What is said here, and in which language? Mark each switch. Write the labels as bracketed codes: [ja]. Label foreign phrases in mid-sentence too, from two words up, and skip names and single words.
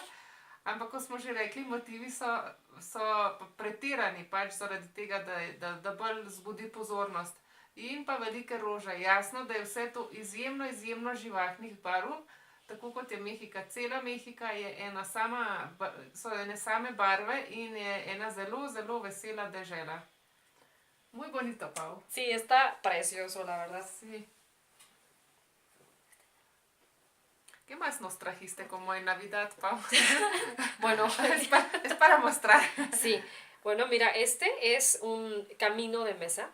[sl] Ampak, kot smo že rekli, motivi so pretirani, pač zaradi tega, da bolj zbudi pozornost. In pa velike rože. Jasno, da je vse to izjemno, izjemno živahnih barv, tako kot je Mehika. Cela Mehika je so ene same barve in je ena zelo, zelo vesela dežela. [es] Muy bonito, Pau. Sí, está precioso, la verdad. Sí. ¿Qué más nos trajiste como en Navidad, Pau? Bueno, es para mostrar. Sí. Bueno, mira, este es un camino de mesa.